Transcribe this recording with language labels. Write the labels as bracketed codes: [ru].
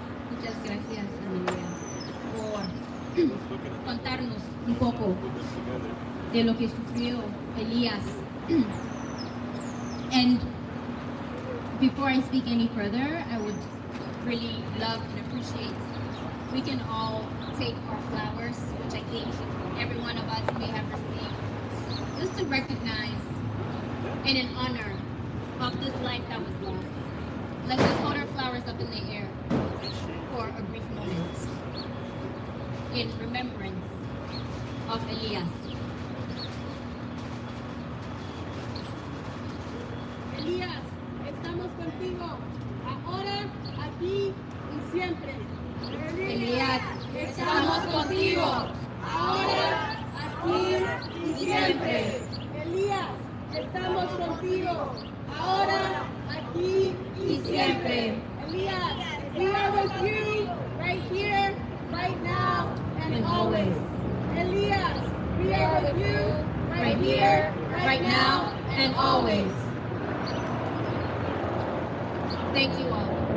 [es] Muchas gracias, Emilia, por contarnos un poco de lo que sufrió Elías. [en] And before I speak any further, I would really love and appreciate, we can all take our flowers, which I think every one of us may have received, just to recognize and in honor of this life that was lost. Let's just hold our flowers up in the air for a brief moment in remembrance of Elias. [es] Elías, estamos contigo, ahora, aquí y siempre. Elías, estamos contigo, ahora, aquí y siempre. Elías, estamos contigo, ahora, aquí y siempre. [en] Elías, we are with you right here, right now, and always. Elías, we are with you right here, right now, and always. Thank you all.